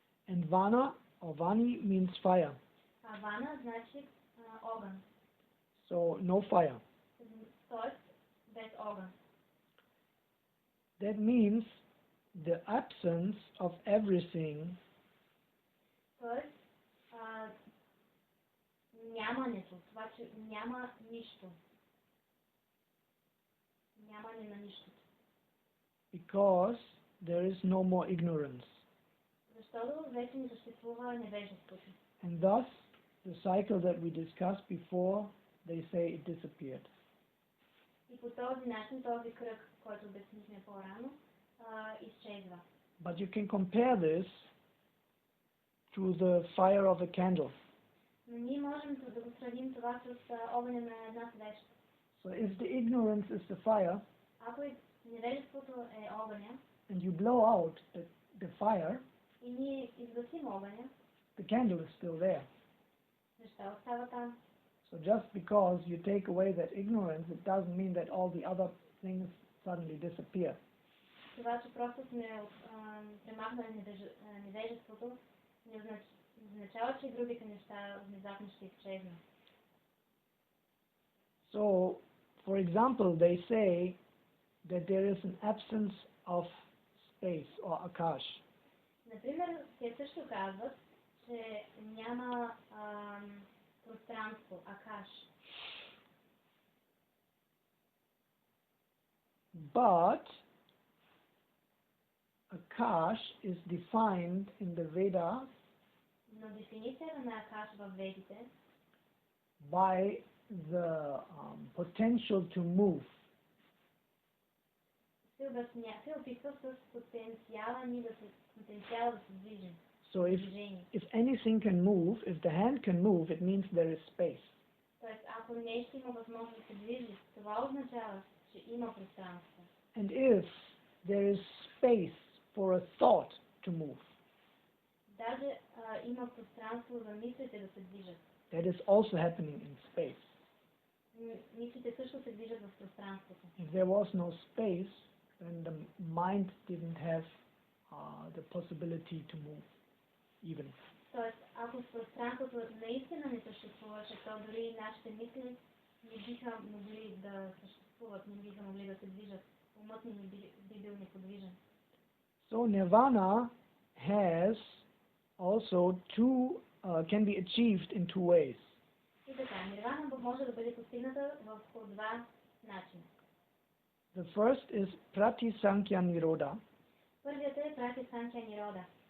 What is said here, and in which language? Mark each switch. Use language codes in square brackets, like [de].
[en] And vana or vani means fire. [bg] А вана значи огън. [en] So no fire. [bg] Тоест без огън. [en] That means the absence of everything. [bg] Тоест нямането, това, че няма нищо. Нямане на нищото. [en] Because there is no more ignorance. [bg] Защото вече не съществува невежеството. [en] And thus, the cycle that we discussed before, they say it disappeared. [bg] И по този начин, този кръг, който обяснихме по-рано, изчезва. [en] But you can compare this to the fire of a candle. [bg] Но ние можем да го сравним това с огъня на една свещ. [en] So if the ignorance is the fire, [bg] Ако невежеството е огъня, [en] and you blow out the fire, [bg] и ние изгасим огъня, [en] the candle is still there. [bg] защо остава там? [en] So just because you take away that ignorance, it doesn't mean that all the other things suddenly disappear. [bg] Това, че просто сме премахнали невежеството, не означава, че другите неща внезапно ще изчезнат. [en] So, for example, they say that there is an absence of space or akash. [bg] Например, те също казват, че няма пространство, акаш. [en] But akash is defined in the Vedas [bg] Но дефиницията на акаш във ведите [en] by the potential to move. [bg] се описва с потенциала да се движим. [en] So if anything can move, if the hand can move, it means there is space. [bg] Тоест, ако нещо има възможност да се движи, това означава, че има пространство. [en] And if there is space for a thought to move, [bg] Даже има пространство за мислите да се движат. [en] that is also happening in space. [bg] Мислите също се движат в пространството. [en] If there was no space, then the mind didn't have the possibility to move, even. [bg] Тоест, ако в пространството наистина не съществуваше, то дори нашите мисли не биха могли да съществуват, не биха могли да се движат. Умът ни би бил неподвижен. [en] So nirvana has also can be achieved in two ways. [bg] И така, нирвана може да бъде постигната в два начина. [en] The first is pratisankhya nirodha. [bg] Първият е пратисанkhya нирода.